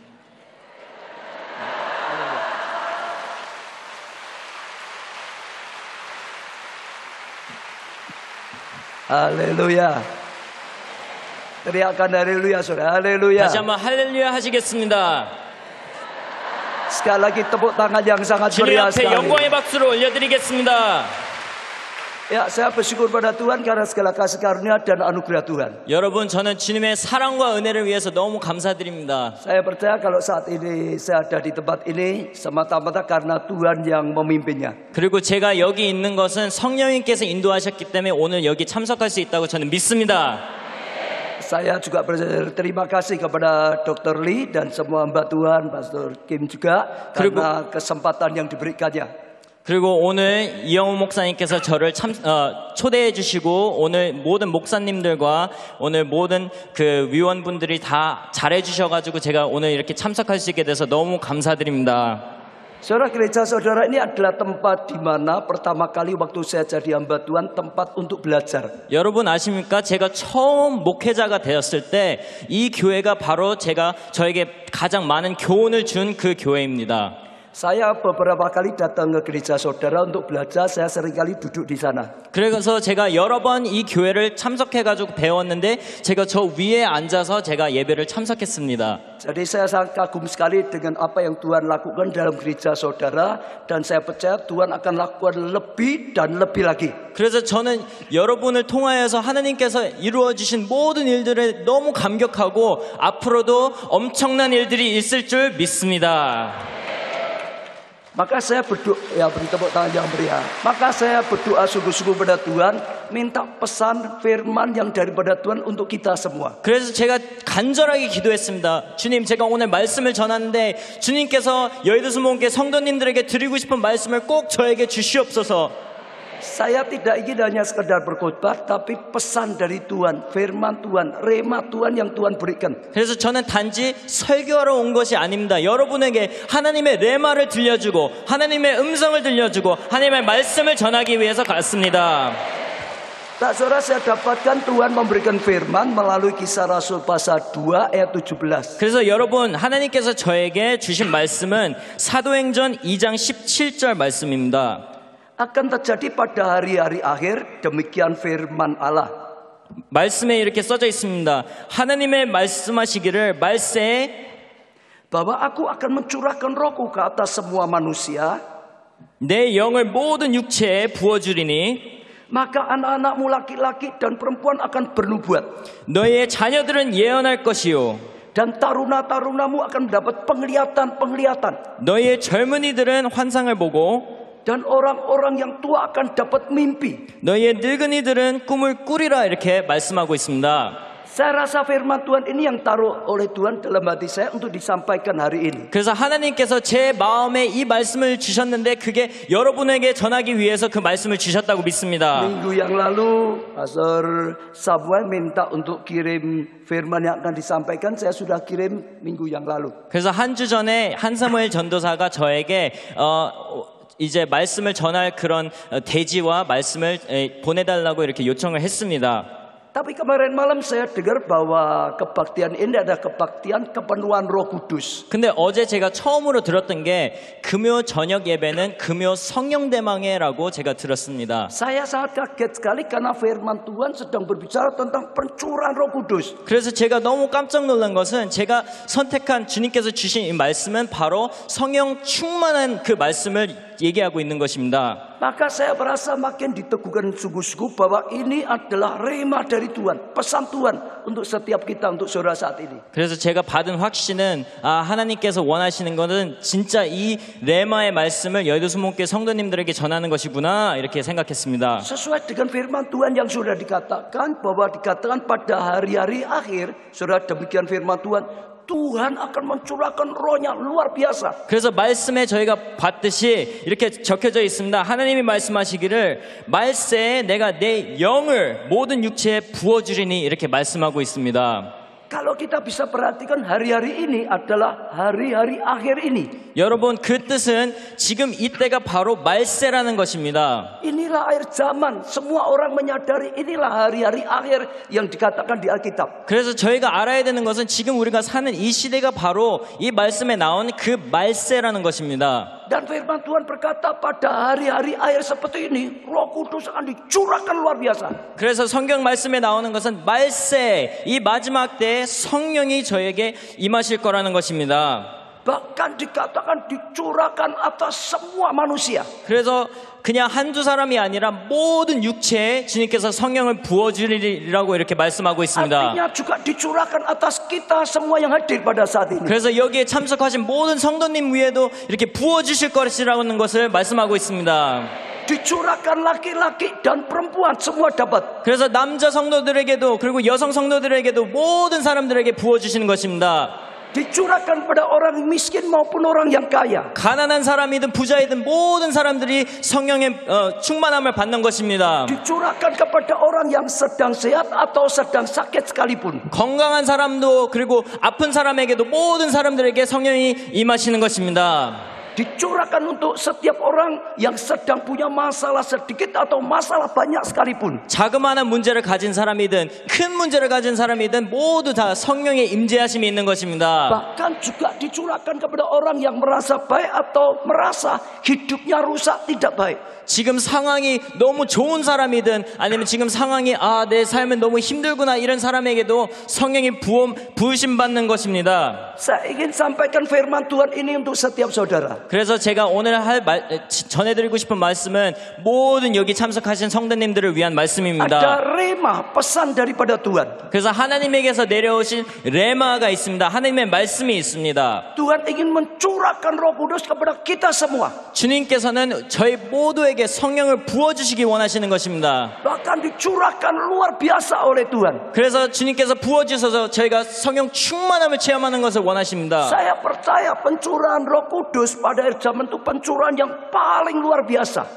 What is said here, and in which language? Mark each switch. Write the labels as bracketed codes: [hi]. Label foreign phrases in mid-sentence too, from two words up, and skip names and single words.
[ko] 할렐루야. [id] teriakan 할렐루야 saudara. 할렐루야. [ko] 다시 한번 할렐루야 하시겠습니다. [id] Sekali lagi tepuk tangan yang sangat [ko] 주님 [id] meriah [ko] 앞에 [id] sekali. [ko] 영광의 박수를 올려드리겠습니다. [id] Ya, saya bersyukur pada Tuhan karena segala kasih karunia dan anugerah Tuhan. [ko] 여러분 저는 주님의 사랑과 은혜를 위해서 너무 감사드립니다. [id] Saya percaya kalau saat ini saya ada di tempat ini semata-mata karena Tuhan yang memimpinnya. [ko] 그리고 제가 여기 있는 것은 성령님께서 인도하셨기 때문에 오늘 여기 참석할 수 있다고 저는 믿습니다. [id] Saya juga berterima kasih kepada Dr. Lee dan semua hamba Tuhan, Pastor Kim juga karena kesempatan yang diberikannya. [ko] 그리고 오늘 이영호 목사님께서 저를 초대해 주시고 오늘 모든 목사님들과 오늘 모든 그 위원분들이 다 잘해 주셔가지고 제가 오늘 이렇게 참석할 수 있게 돼서 너무 감사드립니다. [id] Saudara, gereja saudara ini adalah tempat di mana pertama kali waktu saya jadi hamba Tuhan tempat untuk belajar. [ko] 여러분 아십니까? 제가 처음 목회자가 되었을 때 이 교회가 바로 저에게 가장 많은 교훈을 준 그 교회입니다. [id] Saya beberapa kali datang ke gereja saudara untuk belajar. Saya seringkali duduk di sana. [ko] 그래서 제가 여러 번 이 교회를 참석해가지고 배웠는데 제가 저 위에 앉아서 제가 예배를 참석했습니다. [id] Jadi saya sangat kagum sekali dengan apa yang Tuhan lakukan dalam gereja saudara dan saya percaya Tuhan akan lakukan lebih dan lebih lagi. [ko] 그래서 저는 여러분을 통하여서 하나님께서 이루어 주신 모든 일들에 너무 감격하고 앞으로도 엄청난 일들이 있을 줄 믿습니다. [id] Maka saya berdoa, ya beri tepuk tangan yang meriah. Maka saya berdoa sungguh-sungguh pada Tuhan, minta pesan firman yang daripada Tuhan untuk kita semua. [ko] 그래서 제가 간절하게 기도했습니다. 주님, 제가 오늘 말씀을 전하는데 주님께서 여의도 순복음교회 성도님들에게 드리고 싶은 말씀을 꼭 저에게 주시옵소서. [id] Saya tidak ingin hanya sekedar berkhotbah, tapi pesan dari Tuhan, firman Tuhan, rema Tuhan yang Tuhan berikan. [ko] 그래서 저는 단지 설교하러 온 것이 아닙니다. 여러분에게 하나님의 레마를 들려주고 하나님의 음성을 들려주고 하나님의 말씀을 전하기 위해서 갔습니다. [id] Tak saudara, saya dapatkan Tuhan memberikan firman melalui Kisah Rasul pasal 2 ayat 17. [ko] 그래서 여러분 하나님께서 저에게 주신 말씀은 사도행전 2장 17절 말씀입니다. [id] Akan terjadi pada hari-hari akhir demikian firman Allah. [ko] 말씀에 이렇게 써져 있습니다. 하나님의 말씀하시기를 말세에 [id] bahwa aku akan mencurahkan rohku ke atas semua manusia. [ko] 내 영을 모든 육체에 부어주리니 [id] maka anak-anakmu laki-laki dan perempuan akan bernubuat. [ko] 너희의 자녀들은 예언할 것이요 [id] dan taruna-tarunamu akan mendapat penglihatan-penglihatan. [ko] 너희의 젊은이들은 환상을 보고 [id] dan orang-orang yang tua akan dapat mimpi. [ko] 너희의 늙은이들은 꿈을 꾸리라 이렇게 말씀하고 있습니다. [id] Saya rasa firman Tuhan ini yang taruh oleh Tuhan dalam hati saya untuk disampaikan hari ini. [ko] 그래서 하나님께서 제 마음에 이 말씀을 주셨는데 그게 여러분에게 전하기 위해서 그 말씀을 주셨다고 믿습니다. [id] Minggu yang lalu Pastor Samuel minta untuk kirim firman yang akan disampaikan. Saya sudah kirim minggu yang lalu. [ko] 그래서 한 주 전에 한사무엘 전도사가 저에게 이제 말씀을 전할 그런 대지와 말씀을 보내달라고 이렇게 요청을 했습니다. [id] Tapi kemarin malam saya dengar bahwa kebaktian ini ada kebaktian kepenuhan Roh Kudus. [ko] 근데 어제 제가 처음으로 들었던 게 금요 저녁 예배는 금요 성령 대망회라고 제가 들었습니다. [id] Saya sangat kaget sekali karena firman Tuhan sedang berbicara tentang pencurahan Roh Kudus. [ko] 그래서 제가 너무 깜짝 놀란 것은 제가 선택한 주님께서 주신 이 말씀은 바로 성령 충만한 그 말씀을 얘기하고 있는 것입니다. [id] Maka saya merasa makin diteguhkan sungguh-sungguh bahwa ini adalah rema dari Tuhan, pesan Tuhan untuk setiap kita, untuk saudara saat ini. [ko] 그래서 제가 받은 확신은 하나님께서 원하시는 것은 진짜 이 레마의 말씀을 여의도수목교회 성도님들에게 전하는 것이구나 이렇게 생각했습니다. [id] Sesuai dengan firman Tuhan yang sudah dikatakan bahwa dikatakan pada hari-hari akhir, saudara, demikian firman Tuhan. Tuhan akan mencurahkan rohnya luar biasa. [ko] 그래서 말씀에 저희가 봤듯이 이렇게 적혀져 있습니다. 하나님이 말씀하시기를 말세에 내가 내 영을 모든 육체에 부어주리니 이렇게 말씀하고 있습니다. [id] Kalau kita bisa perhatikan hari-hari ini adalah hari-hari akhir ini. [ko] 여러분 그 뜻은 지금 이때가 바로 말세라는 것입니다. [id] Inilah akhir zaman. Semua orang menyadari inilah hari-hari akhir yang dikatakan di Alkitab. [ko] 그래서 저희가 알아야 되는 것은 지금 우리가 사는 이 시대가 바로 이 말씀에 나온 그 말세라는 것입니다. [id] Dan firman Tuhan berkata pada hari-hari akhir seperti ini Roh Kudus akan dicurahkan luar biasa. [ko] 그래서 성경 말씀에 나오는 것은 말세 이 마지막 때에 성령이 저에게 임하실 거라는 것입니다. [id] Bahkan dikatakan dicurahkan atas semua manusia. [ko] 그래서 그냥 한두 사람이 아니라 모든 육체에 주님께서 성령을 부어주리라고 이렇게 말씀하고 있습니다. [id] Artinya juga dicurahkan atas kita semua yang hadir pada saat ini. [ko] 그래서 여기에 참석하신 모든 성도님 위에도 이렇게 부어주실 것이라는 것을 말씀하고 있습니다. [id] Dicurahkan laki-laki dan perempuan semua dapat. [ko] 그래서 남자 성도들에게도 그리고 여성 성도들에게도 모든 사람들에게 부어주시는 것입니다. [id] Dicurahkan pada orang miskin maupun orang yang kaya. [ko] 가난한 사람이든 부자이든 모든 사람들이 성령의 충만함을 받는 것입니다. [id] Dicurahkan kepada orang yang sedang sehat atau sedang sakit sekalipun. [ko] 건강한 사람도 그리고 아픈 사람에게도 모든 사람들에게 성령이 임하시는 것입니다. [id] Dicurahkan untuk setiap orang yang sedang punya masalah sedikit atau masalah banyak sekalipun. [ko] 자그마한 문제를 가진 사람이든 큰 문제를 가진 사람이든 모두 다 성령의 임재하심이 있는 것입니다. [id] Bahkan juga dicurahkan kepada orang yang merasa baik atau merasa hidupnya rusak tidak baik. [ko] 지금 상황이 너무 좋은 사람이든 아니면 지금 상황이 내 삶은 너무 힘들구나 이런 사람에게도 성령이 부으심 받는 것입니다. [id] Saya ingin sampaikan firman Tuhan ini untuk setiap saudara. [ko] 그래서 제가 오늘 전해드리고 싶은 말씀은 모든 여기 참석하신 성도님들을 위한 말씀입니다. [id] Ada rema, pesan daripada Tuhan. [ko] 그래서 하나님에게서 내려오신 레마가 있습니다. 하나님의 말씀이 있습니다. [id] Tuhan ingin mencurahkan Roh Kudus kepada kita semua. [ko] 주님께서는 저희 모두에게 성령을 부어주시기 원하시는 것입니다. [id] Bahkan dicurahkan luar biasa oleh Tuhan. [ko] 그래서 주님께서 부어주셔서 저희가 성령 충만함을 체험하는 것을 원하십니다. [id] Saya percaya pencurahan Roh Kudus pada akhir zaman itu pencurahan yang paling luar biasa.